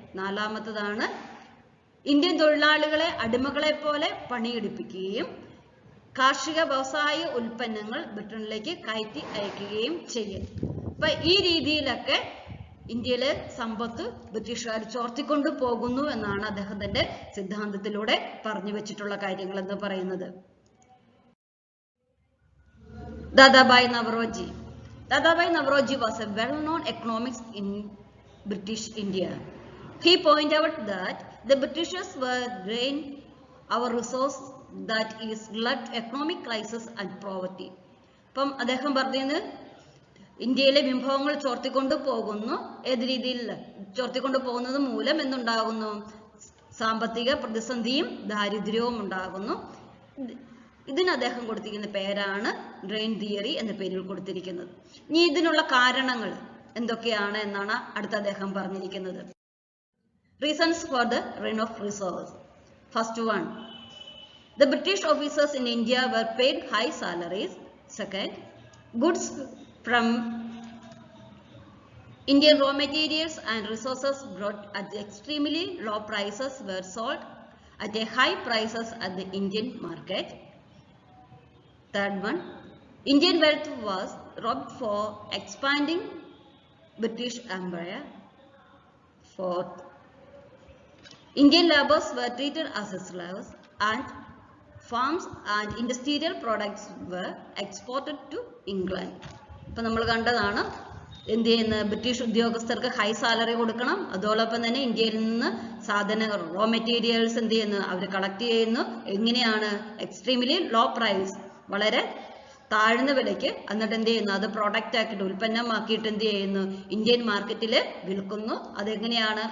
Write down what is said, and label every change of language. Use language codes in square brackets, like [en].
[ml] നാലാമത്തതാണ് Indian തൊഴിലാളികളെ അടിമകളെ പോലെ പണിയെടുപ്പിക്കുകയും കാർഷിക വ്യവസായ ഉൽപ്പന്നങ്ങൾ ബ്രിട്ടനിലേക്ക് കയറ്റി അയക്കുകയും ചെയ്യൽ. അപ്പൊ ഈ രീതിയിലൊക്കെ ഇന്ത്യയിലെ സമ്പത്ത് ബ്രിട്ടീഷുകാർ ചോർത്തിക്കൊണ്ടു പോകുന്നു എന്നാണ് അദ്ദേഹത്തിന്റെ സിദ്ധാന്തത്തിലൂടെ പറഞ്ഞു വെച്ചിട്ടുള്ള കാര്യങ്ങൾ എന്ന് പറയുന്നത്. Dadabhai Naoroji. [en] Dadabhai Navroji was a well-known economist in British India. He pointed out that the Britishers were draining our resource that is led to economic crisis and poverty. [ml] അപ്പം അദ്ദേഹം പറഞ്ഞത് ഇന്ത്യയിലെ വിഭവങ്ങൾ ചോർത്തിക്കൊണ്ടു പോകുന്നു. ഏത് രീതിയിൽ ചോർത്തിക്കൊണ്ടു പോകുന്നത് മൂലം എന്തുണ്ടാകുന്നു? സാമ്പത്തിക പ്രതിസന്ധിയും ദാരിദ്ര്യവും ഉണ്ടാകുന്നു. ഇതിന് അദ്ദേഹം കൊടുത്തിരിക്കുന്ന പേരാണ് ഡ്രെയിൻ തിയറി എന്ന പേരിൽ കൊടുത്തിരിക്കുന്നത്. ഇനി ഇതിനുള്ള കാരണങ്ങൾ എന്തൊക്കെയാണ് എന്നാണ് അടുത്ത അദ്ദേഹം പറഞ്ഞിരിക്കുന്നത്. [en] Reasons for the ruin of resource. First one, the British officers in India were paid high salaries. Second, goods from Indian raw materials and resources brought at extremely low prices were sold at a high prices at the Indian market. Third one, Indian wealth was robbed for expanding British Empire. Fourth, Indian laborers were treated as slaves and farms and industrial products were exported to England. [ml] ഇപ്പൊ നമ്മൾ കണ്ടതാണ് എന്ത് ചെയ്യുന്ന British ഉദ്യോഗസ്ഥർക്ക് [en] high salary [ml] കൊടുക്കണം, അതോടൊപ്പം തന്നെ ഇന്ത്യയിൽ നിന്ന് സാധനങ്ങൾ റോ മെറ്റീരിയൽസ് എന്ത് ചെയ്യുന്നു അവർ കളക്ട് ചെയ്യുന്നു. എങ്ങനെയാണ്? [en] extremely low price, [ml] വളരെ താഴ്ന്ന വിലയ്ക്ക്, എന്നിട്ട് എന്ത് ചെയ്യുന്നു അത് പ്രോഡക്റ്റ് ആക്കിയിട്ട് ഉൽപ്പന്നമാക്കിയിട്ട് എന്ത് ചെയ്യുന്നു ഇന്ത്യൻ മാർക്കറ്റിൽ വിൽക്കുന്നു. അതെങ്ങനെയാണ്?